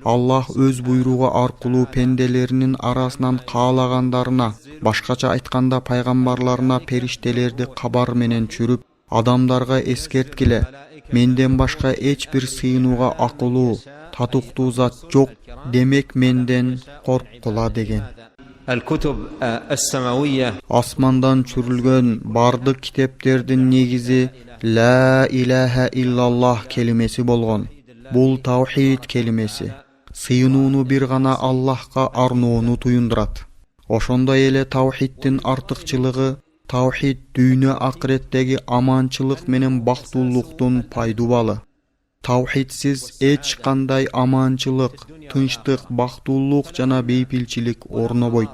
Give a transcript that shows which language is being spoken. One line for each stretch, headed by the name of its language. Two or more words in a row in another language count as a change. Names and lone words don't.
Kyrgyz: Аллах өз буйругу аркылуу пенделеринин арасынан каалагандарына, башкача айтканда пайгамбарларына периштелерди кабар менен чүрүп, адамдарга эскерткиле: менден башка эч бир сыйынууга акылуу, татыктуу зат жок, демек менден корккула деген. Асмандан чүрүлгөн бардык китептердин негизи
Arabic: لا إله إلا الله
Kyrgyz: келимеси болгон. Бул таухид келимеси. Сыйынууну бир гана Аллахка арноону туюндурат. Ошондой эле таухиддин артыкчылыгы таухид дүйнө акыреттеги аманчылык менен бактуулуктун пайдубалы. Таухидсиз эч кандай аманчылык, тынчтык, бактуулук жана бейпилчилик орнобойт.